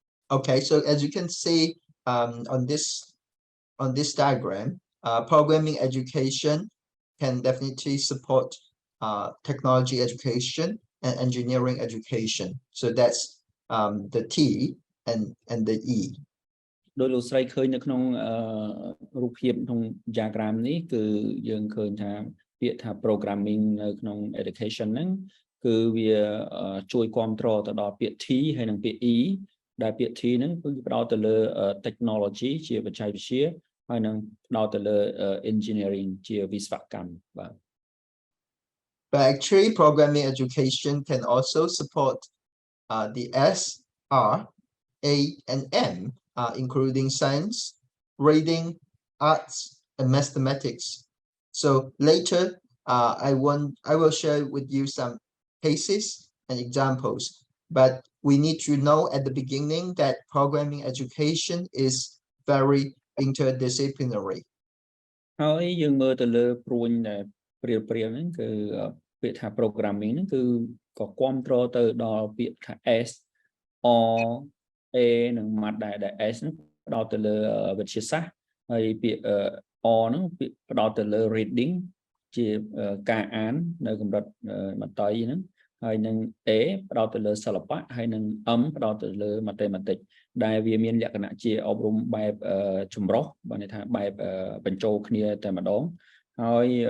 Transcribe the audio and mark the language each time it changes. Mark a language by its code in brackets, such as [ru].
[en] Okay, so as you can see on this diagram, programming education can definitely support technology education and engineering education. So that's the T and the E. [km] ដោយលោកស្រីឃើញនៅក្នុងរូបភាពក្នុង diagram នេះគឺយើងឃើញថាពាក្យថា programming នៅក្នុង education ហ្នឹងគឺវាជួយគ្រប់គ្រងទៅដល់ពាក្យ T ហើយនិងពាក្យ E ដែលពាក្យ T ហ្នឹងគឺផ្ដោតទៅលើ technology ជាបច្ចេកវិទ្យាហើយនិងផ្ដោតទៅលើ engineering ជាវិស្វកម្មបាទ [en] But actually programming education can also support the S, R, A, and M, including science, reading, arts, and mathematics. So later, I will share with you some cases and examples. But we need to know at the beginning that programming education is very interdisciplinary. [km] ហើយយើងមើលទៅលើព្រួញដែលព្រាលហ្នឹងគឺពាក្យថា programming ហ្នឹងគឺក៏គ្រប់គ្រងទៅដល់ពាក្យថា S or A និង math ដែល S ហ្នឹងផ្ដោតទៅលើវិទ្យាសាស្ត្រហើយពាក្យ O ហ្នឹងផ្ដោតទៅលើ reading ជាការអាននៅកម្រិតមត្តេយ្យហ្នឹងហើយនឹង A ផ្ដោតទៅលើសិល្បៈហើយនឹង M ផ្ដោតទៅលើ mathematics ដែលវាមានលក្ខណៈជាអប់រំបែបចម្រុះបានន័យថាបែបបញ្ចូលគ្នាតែម្ដងហើយ